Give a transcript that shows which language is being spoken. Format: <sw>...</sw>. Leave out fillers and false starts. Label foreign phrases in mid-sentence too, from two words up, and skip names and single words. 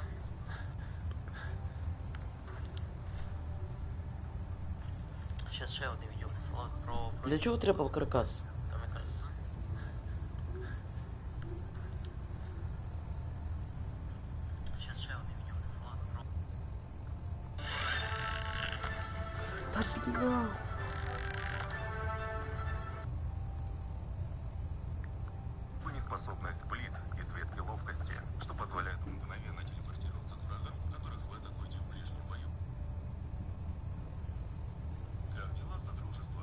<uk>Сейчас ще одне відео про броню. Для чого треба каркас? Там якраз. Сейчас ще одне відео про... Побіла!</uk> <ru>Способность блиц из ветки ловкости, что позволяет мгновенно телепортироваться к врагам, которых вы атакуете в ближнем бою. Как дела, Содружество?</ru>